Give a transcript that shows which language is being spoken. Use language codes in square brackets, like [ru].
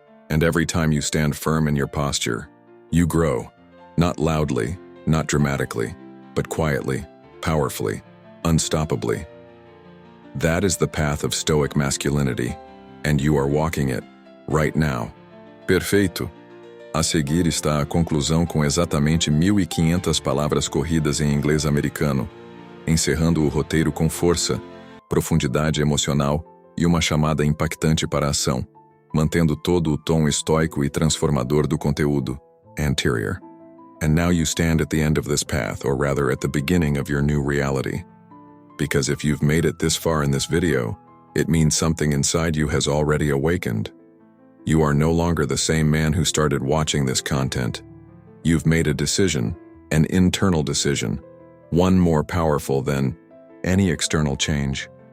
[en] And every time you stand firm in your posture, you grow, not loudly, not dramatically, but quietly, powerfully, unstoppably. That is the path of Stoic masculinity, and you are walking it right now. [pt] Perfeito. A seguir está a conclusão com exatamente 1.500 palavras corridas em inglês americano, encerrando o roteiro com força, profundidade emocional e uma chamada impactante para a ação, mantendo todo o tom estoico e transformador do conteúdo, anterior. [en] And now you stand at the end of this path, or rather at the beginning of your new reality. Because if you've made it this far in this video, it means something inside you has already awakened. You are no longer the same man who started watching this content. You've made a decision, an internal decision, one more powerful than any external change.